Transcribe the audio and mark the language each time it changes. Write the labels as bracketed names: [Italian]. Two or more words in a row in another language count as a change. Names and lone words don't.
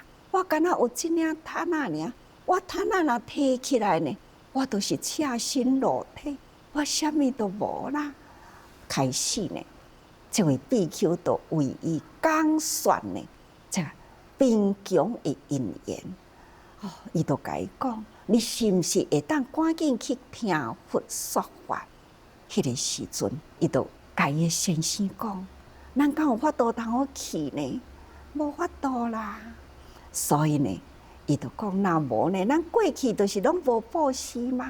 [Min Nan Chinese] 我敢若有一领毯啊尔，我毯啊若摕起来呢，我都是赤身裸体，我啥物都无啦。开始呢，这位比丘就为伊讲说呢，这贫穷的因缘。哦，伊就甲伊讲，你是毋是会当赶紧去听佛说法？迄个时阵，伊就甲伊先生讲：咱敢有法度通好去呢？无法度啦。所以呢，伊就讲：若无呢，咱过去就是拢无布施嘛。